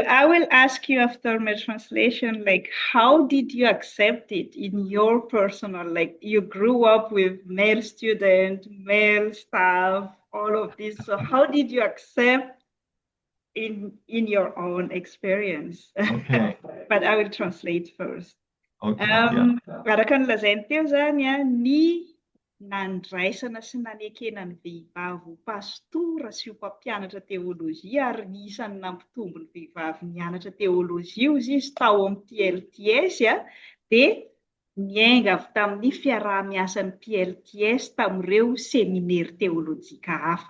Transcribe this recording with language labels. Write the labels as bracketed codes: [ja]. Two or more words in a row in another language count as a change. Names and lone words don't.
[en] I will ask you after my translation, like, how did you accept it in your personal, like, you grew up with male student, male staff, all of this. So how did you accept in your own experience? Okay. But I will translate first. Okay, yeah. [mg] Araka ny lazainy teo zany ny nandraisana sy nanekena ny vehivavy ho pastora sy ho mpampianatra teolojia ary ny isany nampitombo ny vehivavy nianatra teolojia hozy izy tao amin'ny PLTS dia niainga avy tamin'ny fiaraha-miasan'ny PLTS tamin'ireo seminaire teolojika hafa.